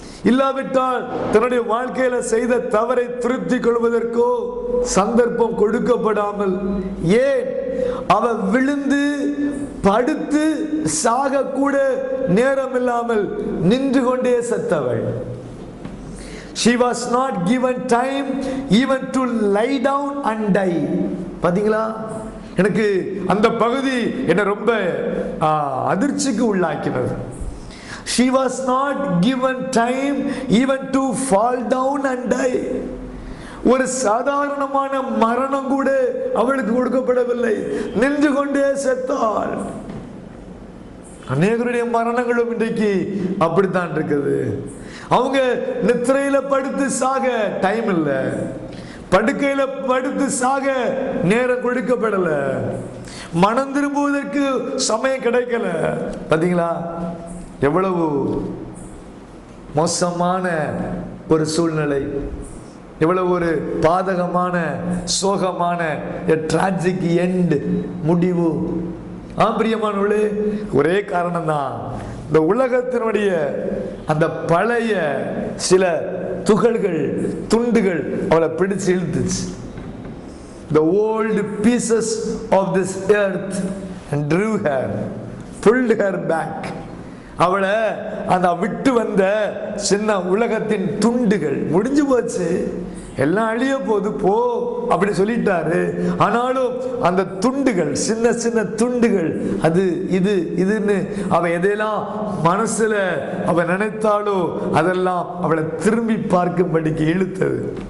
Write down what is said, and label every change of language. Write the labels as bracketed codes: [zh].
[ta] இல்லாவிட்டால் தன்னுடைய வாழ்க்கையில செய்த தவறை திருத்தி கொள்வதற்கோ சந்தர்ப்பம் கொடுக்கப்படாமல், ஏன் அவள் விழுந்து படுத்து சாக கூட நேரம் இல்லாமல் நின்று கொண்டே செத்தவள். [en] She was not given time even to lie down and die. [ta] பாத்தீங்களா? எனக்கு அந்த பகுதி என்ன ரொம்ப அதிர்ச்சிக்கு உள்ளாக்கினது. [en] She was not given time even to fall down and die. [ta] ஒரு சாதாரணமான மரணம் கூட அவளுக்கு கொடுக்கப்படவில்லை. நின்று கொண்டே செத்தாள். அநேகருடைய மரணங்களும் இன்றைக்கு அப்படித்தான் இருக்குது. அவங்க நித்திரையில படுத்து சாக டைம் இல்லை, படுக்கையில படுத்து சாக நேரம் கொடுக்கப்படல, மனம் திரும்புவதற்கு சமயம் கிடைக்கல. பாத்தீங்களா எவ்வளவு மோசமான ஒரு சூழ்நிலை, எவ்வளவு ஒரு பாதகமான சோகமான டிராஜிக் எண்ட் முடிவு. பிரியமானவர்களே, ஒரே காரணம் தான், இந்த உலகத்தினுடைய அந்த பழைய சில துகள்கள் துண்டுகள் அவளை பிடிச்சு இழுத்துச்சு. [en] The old pieces of this earth and drew her, pulled her back. [ta] அவளை அந்த விட்டு வந்த சின்ன உலகத்தின் துண்டுகள் முடிஞ்சு போச்சு, எல்லாம் அழிய போது போ அப்படி சொல்லிட்டாரு. ஆனாலும் அந்த துண்டுகள், சின்ன சின்ன துண்டுகள், அது இது இதுன்னு அவ எதையெல்லாம் மனசுல அவ நினைத்தாலோ அதெல்லாம் அவளை திரும்பி பார்க்கும்படிக்கு இழுத்தது.